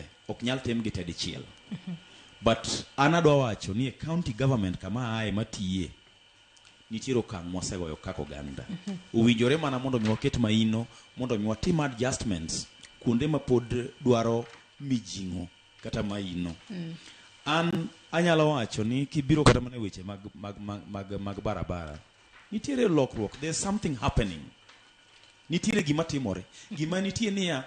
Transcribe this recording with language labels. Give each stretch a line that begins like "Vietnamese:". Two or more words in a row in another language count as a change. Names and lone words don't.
Luo (Kenya and Tanzania): Ok nyal tem gi tedichiel. But anadwa wacho ni
English: county government
Luo (Kenya and Tanzania): kama ae matiye nitiere okang' mosegoyo kako ganda. Uwinjore mana mondo mi waket maino, mondo mi watim adjustments kuonde ma pod dwaro mijing'o kata maino. An anyalo wacho ni kibiro kata mana weche mag barabara. Nitiere lokruok.
English: There's something happening.
Luo (Kenya and Tanzania): Nitiere gima timore. Gima nitie niya